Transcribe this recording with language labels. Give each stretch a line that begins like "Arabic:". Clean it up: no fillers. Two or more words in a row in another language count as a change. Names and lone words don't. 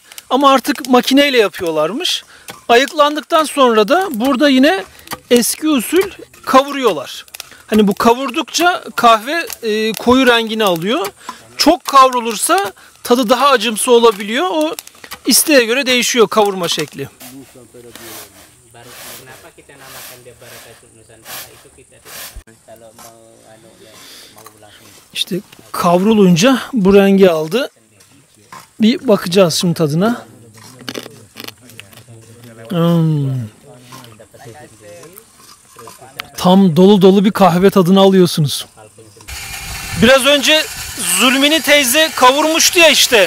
Turkish: Ama artık makineyle yapıyorlarmış. Ayıklandıktan sonra da burada yine eski usul kavuruyorlar. Hani bu kavurdukça kahve koyu rengini alıyor. Çok kavrulursa tadı daha acımsı olabiliyor. O isteğe göre değişiyor kavurma şekli.
Indonesian: Kenapa kita namakan dia Barakah Nusantara itu kita kalau mau langsung
Turkish: İşte kavrulunca bu rengi aldı. Bir bakacağız şimdi tadına. Tam dolu dolu bir kahve tadını alıyorsunuz. Biraz önce Zulmini teyze kavurmuştu ya işte.